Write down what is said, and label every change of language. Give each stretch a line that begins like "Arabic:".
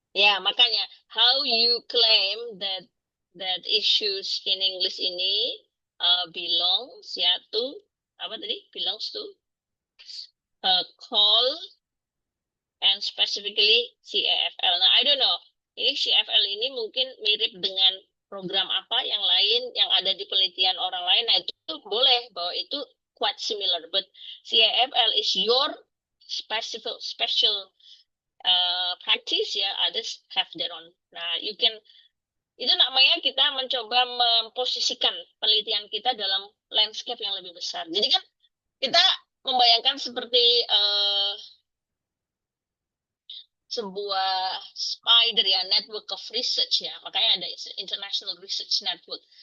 English: Ya,
Indonesian: makanya
English: how you claim that issues in English ini belongs ya to apa tadi? Belongs to call and specifically CAFL. Nah, I don't know.
Indonesian: Ini CAFL ini mungkin mirip dengan program apa yang lain yang ada di penelitian orang lain. Nah, itu boleh bahwa itu
English: quite similar, but CAFL is your special practice ya, others have their own.
Indonesian: Nah, itu namanya kita mencoba memposisikan penelitian kita dalam landscape yang lebih besar. Jadi kan kita membayangkan seperti sebuah spider ya,
English: network of research
Indonesian: ya, makanya ada international research network.